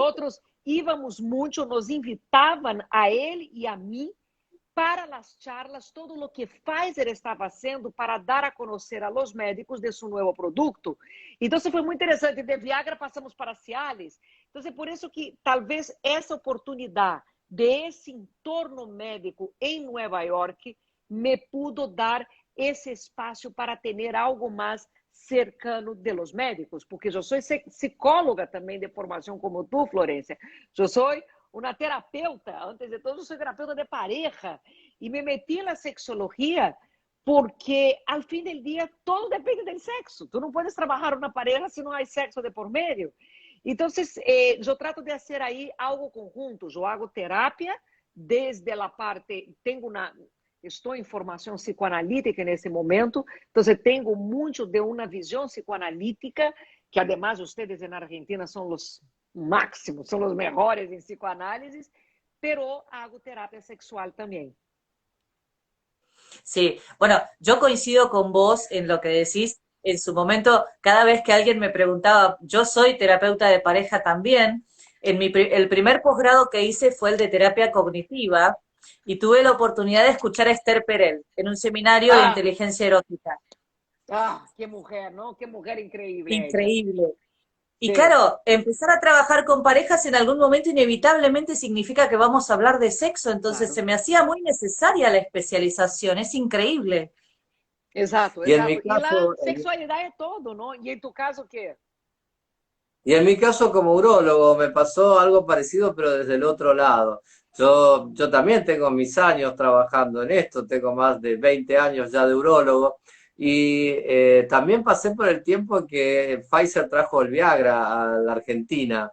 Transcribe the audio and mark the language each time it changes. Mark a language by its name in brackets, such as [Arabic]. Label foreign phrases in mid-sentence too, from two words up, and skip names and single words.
[Portuguese] outros íamos muito, nos invitavam a ele e a mim para as charlas, todo o que Pfizer estava fazendo para dar a conhecer [Spanish] a los médicos [Portuguese] de seu novo produto. Então, foi muito interessante. De Viagra passamos para Cialis. Então, é por isso que talvez essa oportunidade desse entorno médico em Nova York me pudo dar esse espaço para ter algo mais cercano [Spanish] de los médicos, [Portuguese] porque eu sou psicóloga também de formação como tu, Florência. Eu sou uma terapeuta, antes de tudo, sou terapeuta de pareja, e me meti na sexologia porque, ao fim do dia, todo depende do sexo. Tu não podes trabalhar uma pareja se não há sexo de por meio. Então, eu trato de fazer aí algo conjunto. Eu hago terapia desde a parte... Estou em formação psicoanalítica nesse momento, então tenho muito de uma visão psicoanalítica, que además vocês na Argentina são os máximos, são os melhores em psicoanálisis, [Spanish] pero hago [Portuguese] terapia sexual também. [Spanish] Sí, bueno, yo coincido con vos en lo que decís. En su momento, cada vez que alguien me preguntaba, yo soy terapeuta de pareja también. El primer posgrado que hice fue el de terapia cognitiva y tuve la oportunidad de escuchar a Esther Perel en un seminario de inteligencia erótica. Qué mujer, ¿no? Qué mujer increíble ella. Increíble. Y Sí. claro, empezar a trabajar con parejas en algún momento inevitablemente significa que vamos a hablar de sexo, entonces Claro. se me hacía muy necesaria la especialización, es increíble. [Portuguese] Exato, [Spanish] Y en [Portuguese] exato. [Spanish] mi [Portuguese] E caso, a sexualidade é todo, não? E em tu caso, o quê? [Spanish] Y en mi caso como urólogo me pasó algo parecido, pero desde el otro lado. Yo también tengo mis años trabajando en esto, tengo más de 20 años ya de urólogo, y también pasé por el tiempo en que Pfizer trajo el Viagra a la Argentina.